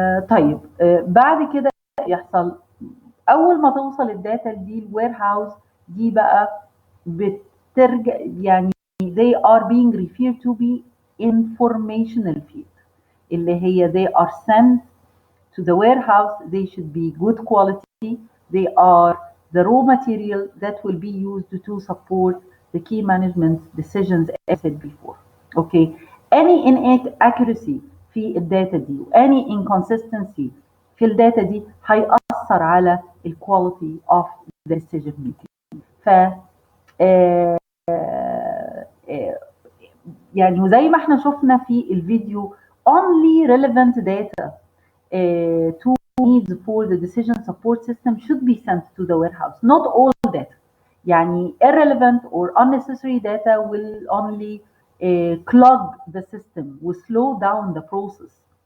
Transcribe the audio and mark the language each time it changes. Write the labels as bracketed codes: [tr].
[ar] طيب بعد كده يحصل اول ما توصل الداتا دي الوير هاوس، دي بقى بترجع يعني [en] they are being referred to be informational field [ar] اللي هي [en] they are sent to the warehouse. They should be good quality. They are the raw material that will be used to support the key management decisions as I said before. Okay. Any inaccuracy [ar] في الداتا دي و [en] any inconsistency [ar] في الداتا دي هيأثر على ال [en] quality of the decision making. [ar] ف آه، آه، يعني وزي ما احنا شفنا في الفيديو [en] only relevant data to needs for the decision support system should be sent to the warehouse, not all data. [ar] يعني [en] irrelevant or unnecessary data will only clog the system, will slow down the process.